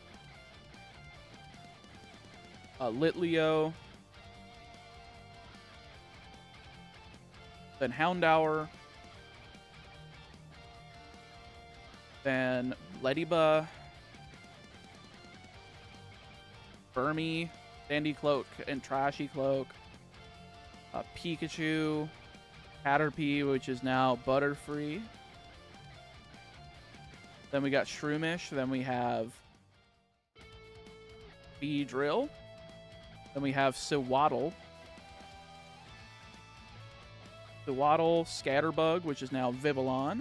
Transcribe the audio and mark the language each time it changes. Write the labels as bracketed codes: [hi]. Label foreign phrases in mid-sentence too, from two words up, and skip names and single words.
[en] Litleo. Then Houndour. Then Ledyba. Burmy. Sandy Cloak and Trashy Cloak. Pikachu. Caterpie, which is now Butterfree. Then we got Shroomish. Then we have Beedrill. Then we have Sewaddle. Sewaddle, Scatterbug, which is now Vivillon.